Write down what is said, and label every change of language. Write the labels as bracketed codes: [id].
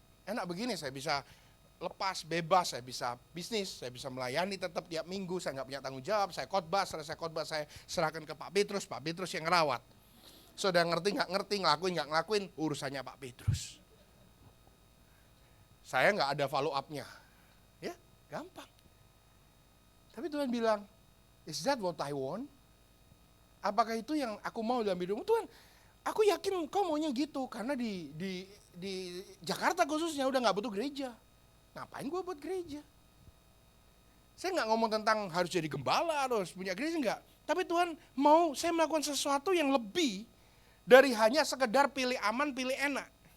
[id] Enak begini saya bisa lepas, bebas, saya bisa bisnis, saya bisa melayani tetap tiap minggu, saya gak punya tanggung jawab, saya khotbah, selesai khotbah saya serahkan ke Pak Petrus yang ngerawat. Sudah ngerti gak ngerti, ngelakuin gak ngelakuin, urusannya Pak Petrus. Saya gak ada follow up-nya. Ya, gampang. Tapi Tuhan bilang, [en] is that what I want? [id] Apakah itu yang aku mau dalam hidupmu? Tuhan, aku yakin kau maunya gitu. Karena di Jakarta khususnya udah gak butuh gereja. Ngapain gue buat gereja? Saya gak ngomong tentang harus jadi gembala, harus punya gereja, enggak. Tapi Tuhan mau saya melakukan sesuatu yang lebih dari hanya sekedar pilih aman, pilih enak.